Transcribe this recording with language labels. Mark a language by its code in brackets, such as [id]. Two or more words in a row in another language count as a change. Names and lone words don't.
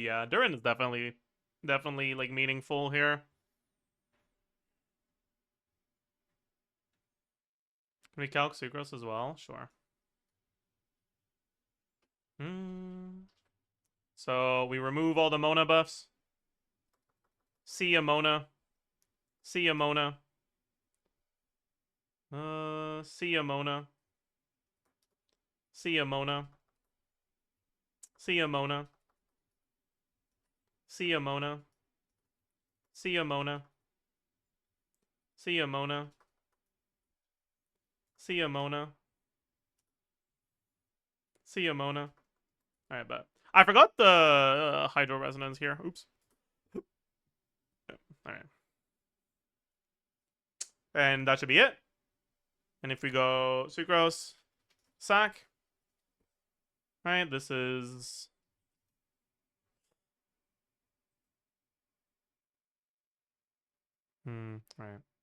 [en] Yeah, DURIN is definitely like meaningful here. Can we calc Sucrose as well? Sure. So we remove all the Mona buffs. See ya, Mona. See ya, Mona. See ya, Mona. See ya, Mona. See ya, Mona. See ya, Mona. See ya, Mona. See ya, Mona. See ya, Mona. See ya, Mona. Alright, bet. I forgot the Hydro Resonance here. Oops. Alright. And that should be it. And if we go Sucrose, Sack. Alright, this is... right.